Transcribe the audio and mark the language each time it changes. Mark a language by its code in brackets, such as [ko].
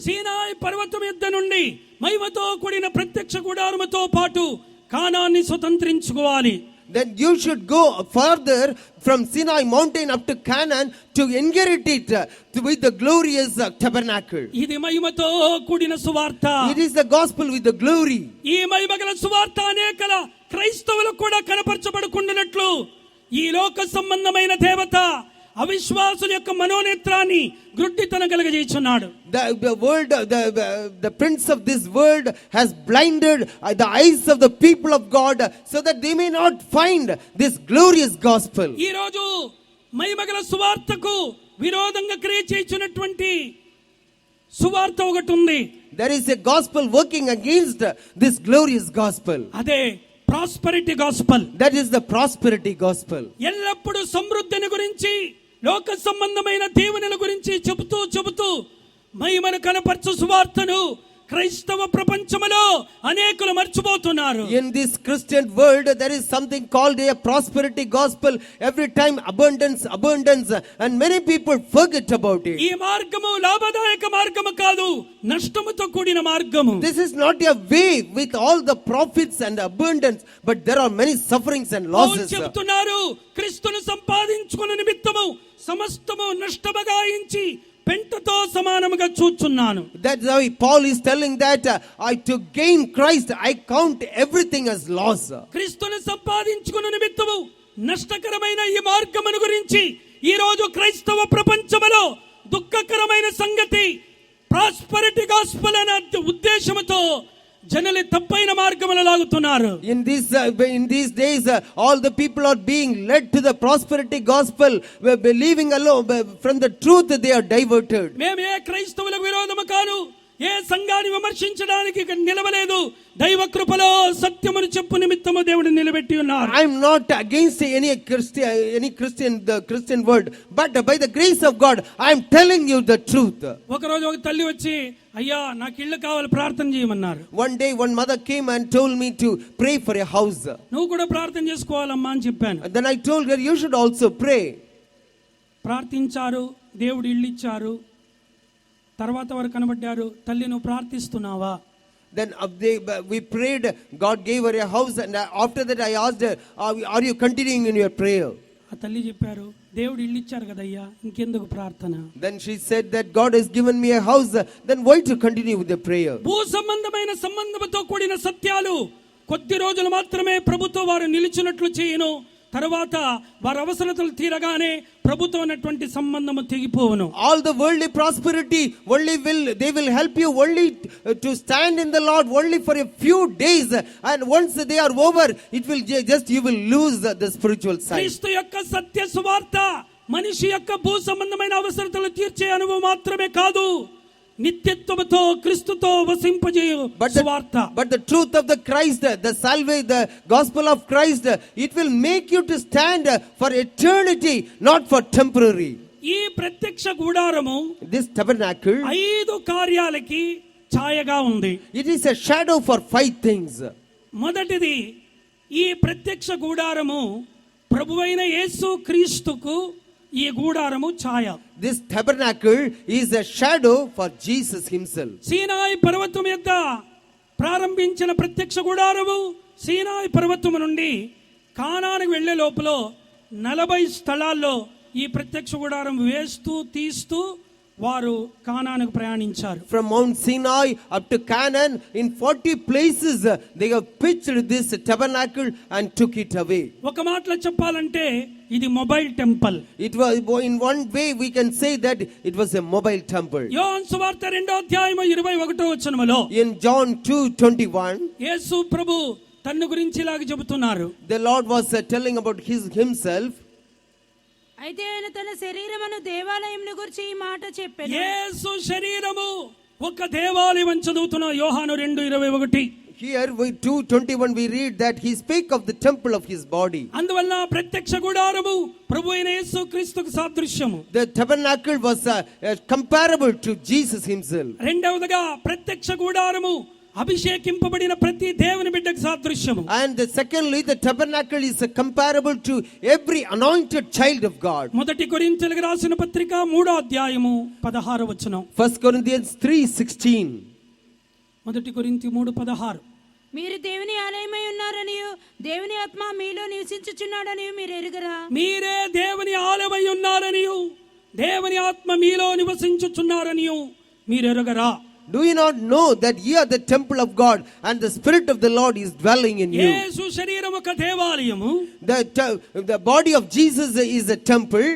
[te] సీనాయి పర్వతం ఎద్ద నుండి మహిమతో కూడిన ప్రత్యక్ష గుడారముతో పాటు కానాన్ని స్వతంత్రించుకోవాలి. [en] Then you should go further from Sinai mountain up to Canaan to inherit it with the glorious tabernacle. [te] ఇది మహిమతో కూడిన సువార్త. [en] It is the gospel with the glory. [te] ఈ మహిమగల సువార్త అనేకల క్రైస్తవులకు కూడా కనపరచబడుకుంటున్నట్లు ఈ లోక సంబంధమైన దేవత అవిశ్వాసుల యొక్క మనోనేత్రాన్ని గ్రుడ్డితనం కలుగజేయుచున్నాడు. [en] The world, the prince of this world has blinded the eyes of the people of God so that they may not find this glorious gospel. [te] ఈ రోజు మహిమగల సువార్తకు విరోధంగా క్రియ చేయుచున్నటువంటి సువార్త ఒకటి ఉంది. [en] There is a gospel working against this glorious gospel. [te] అదే prosperity gospel. [en] That is the prosperity gospel. [te] ఎల్లప్పుడూ సమృద్ధిని గురించి, లోక సంబంధమైన దీవెనల గురించి చెబుతూ మహిమను కనపరచు సువార్తను క్రైస్తవ ప్రపంచములో అనేకులు మర్చిపోతున్నారు. [en] In this Christian world there is something called a prosperity gospel. Every time abundance, and many people forget about it. [te] ఈ మార్గము లాభదాయక మార్గము కాదు, నష్టముతో కూడిన మార్గము. [en] This is not a way with all the profits and abundance, but there are many sufferings and losses. [te] చెప్తున్నారు, క్రీస్తును సంపాదించుకున్న నిమిత్తము సమస్తము నష్టముగాయించి పెంటతో సమానముగా చూచున్నాను. [en] That's how Paul is telling that to gain Christ I count everything as loss. [te] క్రీస్తును సంపాదించుకున్న నిమిత్తము నష్టకరమైన ఈ మార్గమును గురించి ఈ రోజు క్రైస్తవ ప్రపంచములో దుఃఖకరమైన సంగతి ప్రాస్పెరిటీ గాస్పెల్ అనే ఉద్దేశముతో జనులు తప్పైన మార్గములో లాగుతున్నారు. [en] In these days all the people are being led to the prosperity gospel, believing alone from the truth they are diverted. [te] మేము ఏ క్రైస్తవులకు విరోధము కాదు, ఏ సంఘాన్ని విమర్శించడానికి నిలవలేదు. దైవ కృపలో సత్యమును చెప్పు నిమిత్తము దేవుడు నిలబెట్టి ఉన్నారు. [en] I am not against any Christian the Christian word, but by the grace of God I am telling you the truth. [te] ఒక రోజు ఒక తల్లి వచ్చి, అయ్యా నాకు ఇల్లు కావాలి, ప్రార్థన చేయమన్నారు. [en] One day one mother came and told me to pray for a house. [te] నువ్వు కూడా ప్రార్థన చేసుకోవాలమ్మా అని చెప్పాను. [en] And then I told her you should also pray. [te] ప్రార్థించారు, దేవుడు ఇల్లు ఇచ్చారు. తర్వాత వారు కనబడ్డారు, తల్లి నువ్వు ప్రార్థిస్తున్నావా? [en] Then we prayed, God gave her a house, and after that I asked her, are you continuing in your prayer? [te] ఆ తల్లి చెప్పారు, దేవుడు ఇల్లు ఇచ్చారు కదయ్యా, ఇంకెందుకు ప్రార్థన? [en] Then she said that God has given me a house, then why to continue with the prayer? [te] భూ సంబంధమైన సంబంధంతో కూడిన సత్యాలు కొద్ది రోజులు మాత్రమే ప్రభుత్వం వారు నిలిచినట్లు చేయను. తర్వాత వారి అవసరతలు తీరగానే ప్రభుత్వం అన్నటువంటి సంబంధము తెగిపోవును. [en] All the worldly prosperity they will help you only to stand in the Lord only for a few days, and once they are over it will just you will lose the spiritual side. [te] క్రీస్తు యొక్క సత్య సువార్త మనిషి యొక్క భూ సంబంధమైన అవసరతలు తీర్చే అనుభవం మాత్రమే కాదు, నిత్యత్వముతో క్రీస్తుతో వసింపజేయు సువార్త. [en] But the truth of the Christ, the salvation, the gospel of Christ, it will make you to stand for eternity, not for temporary. [te] ఈ ప్రత్యక్ష గుడారము, [en] this tabernacle, [te] 5 కార్యాలకి ఛాయగా ఉంది. [en] it is a shadow for 5 things. [te] మొదటిది, ఈ ప్రత్యక్ష గుడారము ప్రభువైన యేసు క్రీస్తుకు ఈ గుడారము ఛాయ. [en] This tabernacle is a shadow for Jesus himself. [te] సీనాయి పర్వతం యొక్క ప్రారంభించిన ప్రత్యక్ష గుడారము సీనాయి పర్వతం నుండి కానానుకు వెళ్లే లోపల 40 స్థలాల్లో ఈ ప్రత్యక్ష గుడారం వేస్తూ తీస్తూ వారు కానానుకు ప్రయాణించారు. [en] From Mount Sinai up to Canaan, in 40 places they have pitched this tabernacle and took it away. [te] ఒక మాటలో చెప్పాలంటే ఇది mobile temple. [en] It was, in one way we can say that it was a mobile temple. [te] యోహాను సువార్త 2వ అధ్యాయం 21వ వచనములో [en] In John 2:21, [te] యేసు ప్రభు తన గురించి ఇలాగ చెబుతున్నారు. [en] the Lord was telling about himself. [te] అయితే ఆయన తన శరీరమును దేవాలయమును గురించి ఈ మాట చెప్పెను. యేసు శరీరము ఒక దేవాలయం అని చదువుతున్న యోహాను 2:21. [en] Here 2:21 we read that he spake of the temple of his body. [te] అందువల్ల ప్రత్యక్ష గుడారము ప్రభువైన యేసు క్రీస్తుకు సాదృశ్యము. [en] The tabernacle was comparable to Jesus himself. [te] రెండవదిగా ప్రత్యక్ష గుడారము అభిషేకింపబడిన ప్రతి దేవుని బిడ్డకు సాదృశ్యము. [en] And secondly, the tabernacle is comparable to every anointed child of God. [te] మొదటి కొరింథీయులకు రాసిన పత్రిక 3వ అధ్యాయము 16వ వచనం. [en] 1 Corinthians 3:16. [te] మొదటి కొరింథీ 3:16. మీరు దేవుని ఆలయమై ఉన్నారనియు దేవుని ఆత్మ మీలో నివసించుచున్నాడనియు మీరు ఎరుగరా? మీరే దేవుని ఆలయమై ఉన్నారనియు దేవుని ఆత్మ మీలో నివసించుచున్నారనియు మీరు ఎరుగరా? [en] Do you not know that ye are the temple of God and the Spirit of the Lord is dwelling in you? [te] యేసు శరీరము ఒక దేవాలయము. [en] The body of Jesus is a temple.